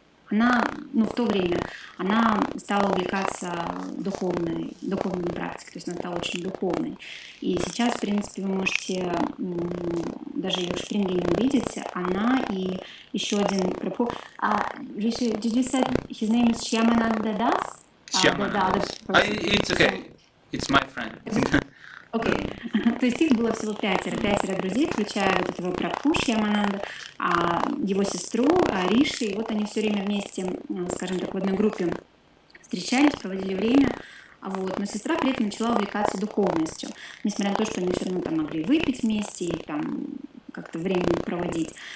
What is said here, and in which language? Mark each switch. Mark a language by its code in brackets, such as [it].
[ru] Она, ну, в то время, она стала увлекаться духовной практикой, то есть она стала очень духовной. И сейчас, в принципе, вы можете даже ее в Шпрингене увидеть, она и еще один прабху. [en] Rishi, did you say his name is Shyamananda Das? Shyamananda Das. It's okay. It's my friend. [ru] Окей. То есть их было всего пятеро друзей, включая вот этого Прабху Ямананда, его сестру Риши. И вот они все время вместе, скажем так, в одной группе встречались, проводили время. Вот. Но сестра при этом начала увлекаться духовностью. Несмотря на то, что они все равно там могли выпить вместе и там как-то время проводить.